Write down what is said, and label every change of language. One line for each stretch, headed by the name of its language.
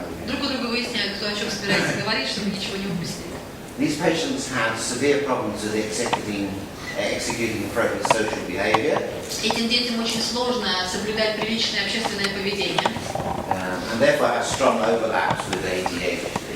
Russian: Друг у друга выясняют, кто о чем собирается говорить, чтобы ничего не упустить.
English: These patients have severe problems with executing appropriate social behavior.
Russian: Этим детям очень сложно соблюдать приличное общественное поведение.
English: And therefore have strong overlaps with ADHD.